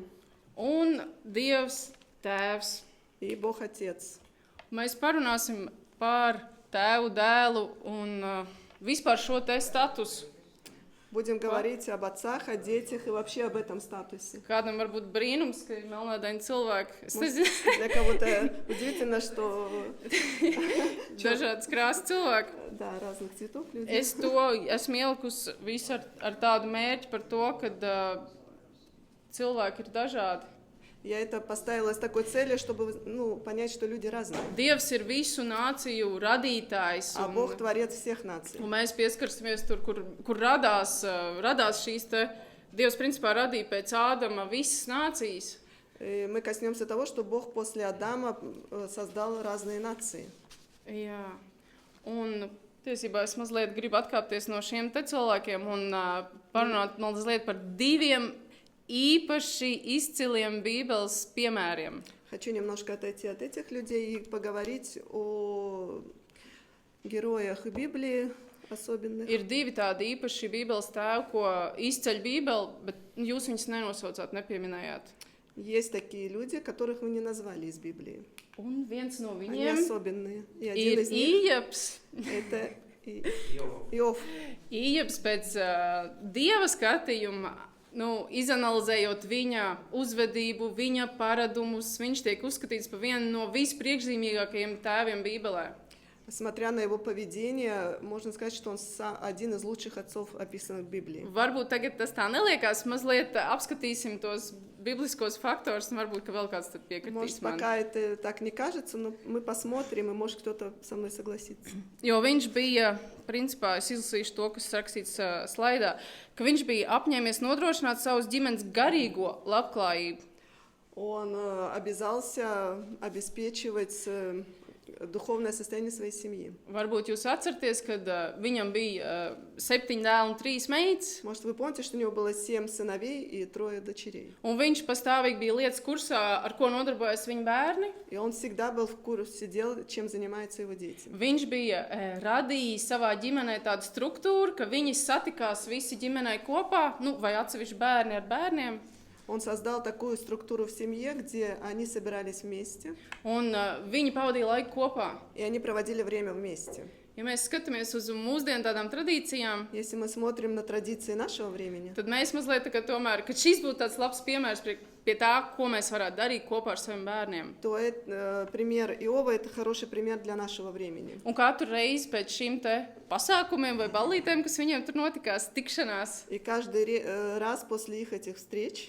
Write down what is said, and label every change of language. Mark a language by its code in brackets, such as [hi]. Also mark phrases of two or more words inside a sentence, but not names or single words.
[lv] Un Dievs tēvs. [ru] и Бог Отец. [lv] Mēs parunāsim par tēvu, dēlu un vispār šo te statusu. [ru] Будем говорить об отцах, о детях и вообще об этом статусе. [lv] Kādam var būt brīnums, ka ir melnādaini cilvēki. Es nezinu, [ru] Для кого-то удивительно, что [lv] dažādas krāsas cilvēki. [ru] да, разных цветов люди. [lv] Es to esmu ielikusi visu ar tādu mērķi par to, ka cilvēki ir dažādi. [ru] Я это поставила с такой целью, чтобы понять, что люди разные. [lv] Dievs ir visu nāciju radītājs. [ru] А Бог творец всех наций. [lv] Un mēs pieskarsimies tur, kur radās šīs te. Dievs principā radīja pēc Ādama visas nācijas. [ru] И мы коснемся того, что Бог после Адама создал разные нации. [lv] Jā. Un tiesībā es mazliet gribu atkāpties no šiem te cilvēkiem un parunāt mazliet par diviem īpaši izciliem Bībeles piemēriem. [ru] Хочу немножко отойти от этих людей и поговорить о героях Библии особенных. [lv] Ir divi tādi īpaši Bībeles tēvi, ko izceļ Bībele, bet jūs viņus nenosaucāt, nepieminējāt. [ru] Есть такие люди, которых вы не назвали из Библии. [lv] Un viens no [ru] Они [lv] viņiem [ru] особенные. И один [lv] ir [ru] из них [lv] Ījabs. [ru] это Iov. Иов. [lv] Ījabs pēc Dieva skatījuma, izanalizējot viņa uzvedību, viņa paradumus, viņš tiek uzskatīts par vienu no vispriekšzīmīgākajiem tēviem Bībelē. [ru] Смотря на его поведение, можно сказать, что он один из лучших отцов, описанных в Библии. [lv] Varbūt tagad tas tā neliekās, mazliet apskatīsim tos bibliskos faktorus, un varbūt, ka vēl kāds tad piekritīs [ru] Может, [lv] man. [ru] пока это так не кажется, но мы посмотрим, и может кто-то со мной согласится. [lv] Jo viņš bija, principā, es izlasīšu to, kas rakstīts slaidā, ka viņš bija apņēmies nodrošināt savus ģimenes garīgo labklājību. [ru] Он обязался обеспечивать духовное состояние своей семьи. [lv] Varbūt jūs atceraties, kad viņam bija 7 dēli un 3 meitas, [ru] Может, вы помните, что у него было 7 сыновей и 3 дочерей. [lv] un viņš pastāvīgi bija lietas kursā, ar ko nodarbojas viņa bērni. [ru] И он всегда был в курсе дел, чем занимаются его дети. [lv] Viņš bija radījis savā ģimenē tādu struktūru, ka viņi satikās visi ģimenei kopā, vai atsevišķi bērni ar bērniem. [ru] Он создал такую структуру в семье, где они собирались вместе, [lv] Un viņi pavadīja laiku kopā. [ru] и они проводили время вместе. [lv] Ja mēs skatāmies uz mūsdienu tādām tradīcijām, [ru] Если мы смотрим на традиции нашего времени, [lv] tad mēs mazliet tā kā tomēr, ka šis būtu tāds labs piemērs pie tā, ko mēs varētu darīt kopā ar saviem bērniem. [ru] то пример Иова – это хороший пример для нашего времени. [lv] Un katru reizi pēc šīm te pasākumiem vai ballītēm, kas viņiem tur notikās, tikšanās, [ru] И каждый раз после их этих встреч